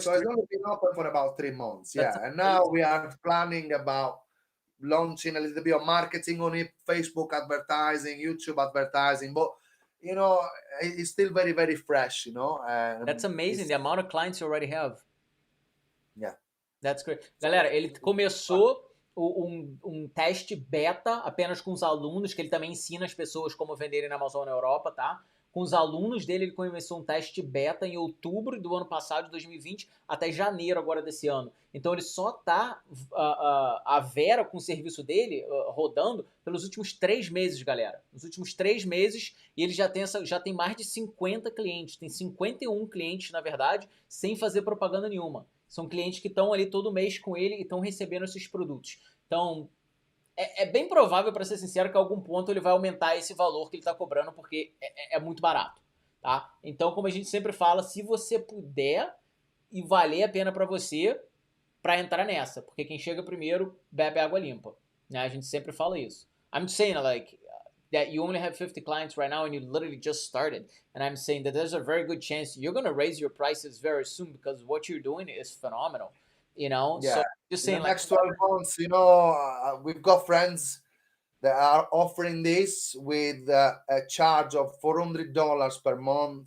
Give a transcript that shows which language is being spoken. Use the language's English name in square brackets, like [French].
[English] So it's only been open for about 3 months. Yeah. And now we are planning about launching a little bit of marketing on it, Facebook advertising, YouTube advertising. But it's still very, very fresh, That's amazing, the amount of clients you already have. Yeah. That's great. [Portuguese] Galera, ele começou um teste beta apenas com os alunos, que ele também ensina as pessoas como venderem na Amazon na Europa, tá? Com os alunos dele, ele começou um teste beta em outubro do ano passado, de 2020, até janeiro agora desse ano. Então ele só tá a Vera com o serviço dele rodando pelos últimos 3 meses, galera. Nos últimos 3 meses, e ele já tem mais de 50 clientes. Tem 51 clientes, na verdade, sem fazer propaganda nenhuma. São clientes que estão ali todo mês com ele e estão recebendo esses produtos. Então, é bem provável, para ser sincero, que a algum ponto ele vai aumentar esse valor que ele está cobrando, porque é muito barato, tá? Então, como a gente sempre fala, se você puder e valer a pena para você, para entrar nessa, porque quem chega primeiro bebe água limpa, né? A gente sempre fala isso. [English] I'm saying, like, that you only have 50 clients right now and you literally just started. And I'm saying that there's a very good chance you're going to raise your prices very soon because what you're doing is phenomenal, you know? Yeah. So just saying, in the like, next 12 months, you know, we've got friends that are offering this with a charge of $400 per month.